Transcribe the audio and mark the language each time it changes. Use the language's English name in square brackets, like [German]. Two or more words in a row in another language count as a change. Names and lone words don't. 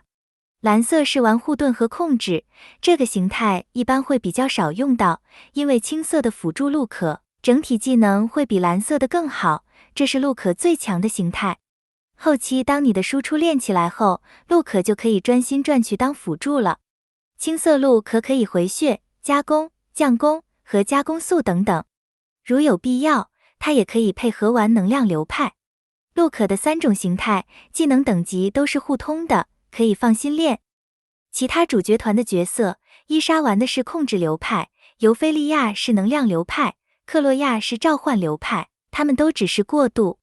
[Chinese] 藍色是玩護盾和控制，這個形態一般會比較少用到，因為青色的輔助路可整體技能會比藍色的更好，這是路可最強的形態。後期當你的輸出練起來後，路可就可以專心轉去當輔助了。青色路可以回血、加攻、降攻和加攻速等等，如有必要，它也可以配合玩能量流派。路可的3種形態技能等級都是互通的，可以放心練。其他主角團的角色，伊莎玩的是控制流派，尤菲利亞是能量流派，克洛亞是召喚流派，他們都只是過渡。